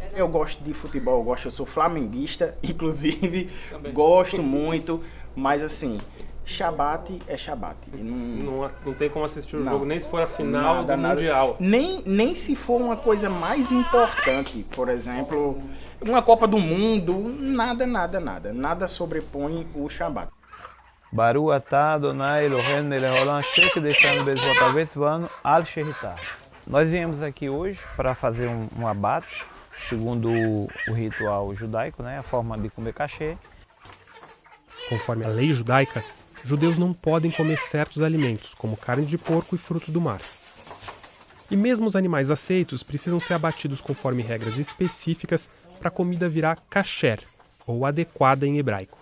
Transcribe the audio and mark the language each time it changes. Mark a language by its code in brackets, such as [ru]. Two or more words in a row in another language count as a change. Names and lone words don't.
[pt] Eu gosto de futebol, eu sou flamenguista, inclusive, gosto muito, mas assim, Shabat é Shabat. Não tem como assistir o jogo, nem se for a final do Mundial. Nem se for uma coisa mais importante, por exemplo, uma Copa do Mundo, nada. Nada sobrepõe o Shabat. [he] ברוך אתה אדוני אלוהינו מלך העולם אשר קדשנו במצוותיו וצוונו על שחיטה. [pt] Nós viemos aqui hoje para fazer um abate, segundo o ritual judaico, né, a forma de comer kashé. Conforme a lei judaica, judeus não podem comer certos alimentos, como carne de porco e frutos do mar. E mesmo os animais aceitos precisam ser abatidos conforme regras específicas para a comida virar kasher, ou adequada em hebraico.